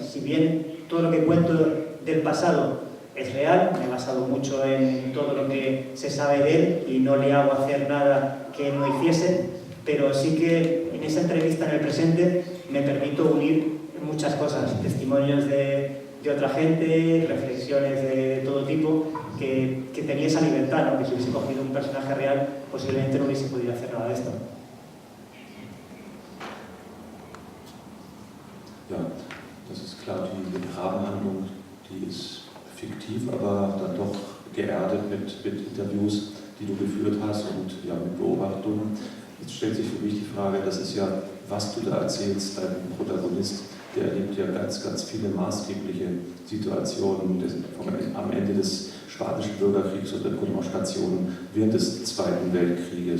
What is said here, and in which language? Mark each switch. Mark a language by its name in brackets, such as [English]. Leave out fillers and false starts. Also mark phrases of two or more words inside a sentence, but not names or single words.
[Spanish] Si bien todo lo que cuento del pasado es real, me he basado mucho en todo lo que se sabe de él y no le hago hacer nada que él no hiciese, pero sí que en esa entrevista en el presente me permito unir muchas cosas, testimonios de otra gente, reflexiones de todo tipo, que tenía esa libertad, ¿no? Que si hubiese cogido un personaje real, posiblemente no hubiese podido hacer nada de esto. [German] Ja, das ist klar. klar, die Rahmenhandlung, die ist fiktiv, aber dann doch geerdet mit Interviews, die du geführt hast und ja, mit Beobachtungen. Jetzt stellt sich für mich die Frage, das ist ja, was du da erzählst, dein Protagonist, der erlebt ja ganz, ganz viele maßgebliche Situationen am Ende des Spanischen Bürgerkriegs und der Demonstrationen während des Zweiten Weltkrieges.